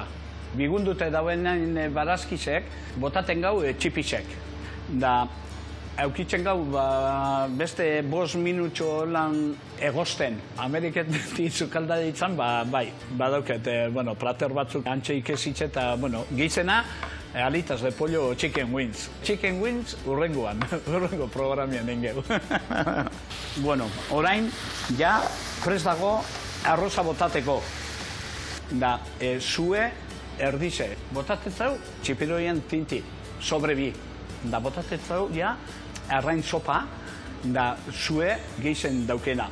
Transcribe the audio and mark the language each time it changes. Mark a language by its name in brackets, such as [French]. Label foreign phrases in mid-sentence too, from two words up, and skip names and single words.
[Basque] Bigundute dauen barazkizek, botaten gau txipisek. Da, eukitzen gau beste 5 minutxo lan egosten. Ameriket ditzukalda ditzan, bai, badauket, plater batzuk antxe ikesitxe eta, gizena, [Spanish] alitas de pollo [English] chicken wings. Chicken wings [Basque] urrengoan, urrengo programian engeu. Orain, prest dago arroza botateko. Da, zue erdize. Botatetzau, txipiroien tinti, sobre bi. Da, botatetzau, arrain sopa, da, zue gehizen daukena.